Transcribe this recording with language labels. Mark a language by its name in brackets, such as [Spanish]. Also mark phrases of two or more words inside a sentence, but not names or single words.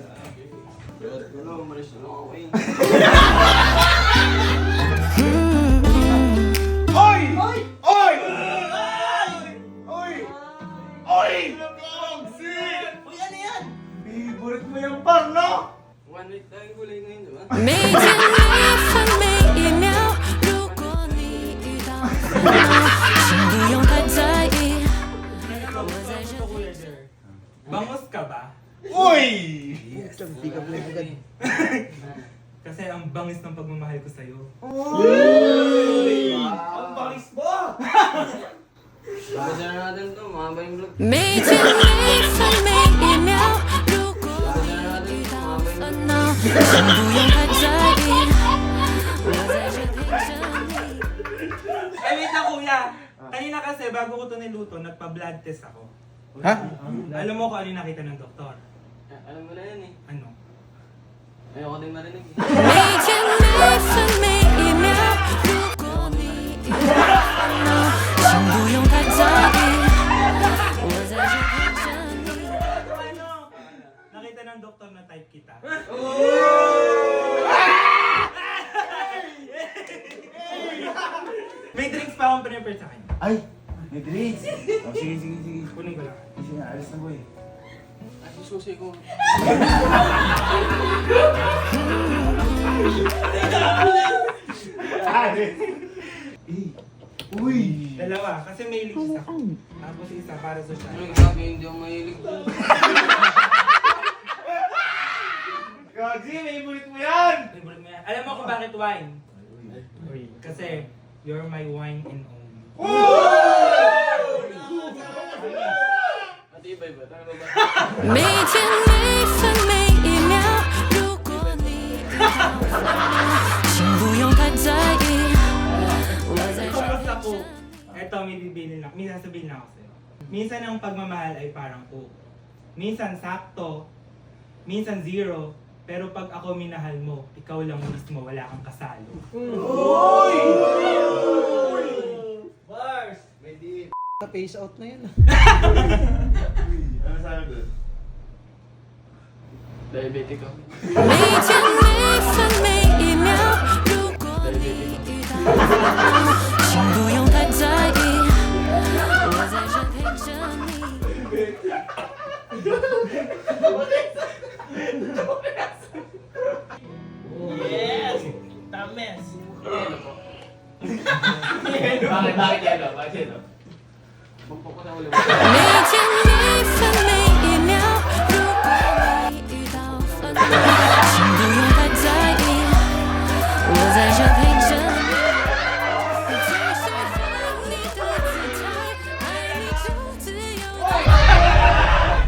[Filipino] Ano, umalis na lang ako eh. Oy! Oy! Oy! Oy! Oy! Pogsi! Uy, ano yan? Favorite mo yung par, no? [English] One week [Filipino] tayong gulay ngayon, di ba? [Chinese] 每天每分每一秒，如果你遇到烦恼，请不用太在意。我在这陪着你。 [Filipino] Bangus ka ba? Uy! [English] Pick up line [Filipino] agad. Kasi ang bangis ng pagmamahal ko sa'yo. Ang bangis mo! Pagkasya na natin to, mahaba yung vlog. [Chinese] 每天每分每一秒，如果你遇到烦恼，请不用太在意。我在这陪着你。 [Filipino] Ay, wait na kuya! Kanina kasi bago ko ito niluto, nagpa-blood test ako. Ha? Alam mo kung ano yung nakita ng doktor? Alam mo na yan eh. Ano? Ayoko din marinig eh. [Chinese] 每天每分每一秒，如果你遇到烦恼，请不用太在意。我在这陪着你。 [Filipino] Ano? Nakita ng doktor na type kita. May drinks pa akong prepare sa kanya. Ay! May drinks! Oh, sige. Kunin ko lang. Sige na, alis na boy. Ay, susi ko. Uy! Dalawa, kasi may leaks ako. Tapos isa para sa siya. Ano, grabe, hindi ako mahilig dun. Gagi, favorite mo yan! Favorite mo yan. Alam mo kung bakit wine? Kasi [English] you're my wine and only. [Filipino] Matibay ba? Tama ba? [Chinese] 每天每分每一秒，如果你遇到烦恼，请不用太在意。我在这 [Filipino] Kumusta [Chinese] 陪 [Filipino] po? [Chinese] 着你。 [Filipino] Eto, may sasabihin lang ako sa'yo. Minsan ang pagmamahal ay parang coke. Minsan sakto, minsan zero, pero pag ako minahal mo, ikaw lang mismo, wala kang kasalo. Face out na yun. Ano sabi doon? Diabetic ako. [Chinese] 每天每分每一秒，如果你遇到烦恼，请不用太在意。我在这陪着你。 [Filipino] Yes! Tames! Bakit yelo? Bakit yelo? Bukpok ko na ulit. [Chinese] 每天每分每一秒，如果你遇到烦恼，请不用太在意。我在这陪着你。最喜欢你的姿态，爱你就自由的。